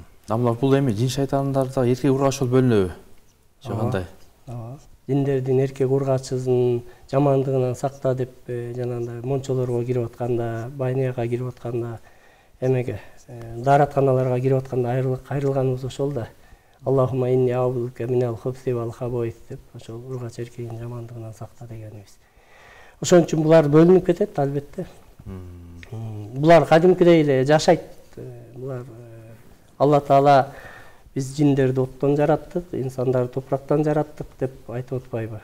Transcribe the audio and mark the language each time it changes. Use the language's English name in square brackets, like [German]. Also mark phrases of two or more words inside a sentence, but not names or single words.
[Kyrgyz] Адамдар бул эми жин шайтандарда эркек ургачыл бөлүнөбү? Же кандай? Диндердин эркек ургачысын жамандыгынан сакта деп жанагындай мончолорго кирип атканда, байнияга кирип атканда, эмеге дааратканаларга кирип атканда кайрылганыбыз ошол да. [Arabic] اللهم إني أعوذ بك من الخبث والخبائث [Kyrgyz] деп ошол ургач эркегин жамандыгынан сакта дегенибиз. Ошон үчүн булар бөлүнүп кетет албетте. Булар кадимкидей эле жашайт. Булар Алла Таала биз жиндерди оттон жараттык, инсандарды топурактан жараттык деп айтып атпайбы?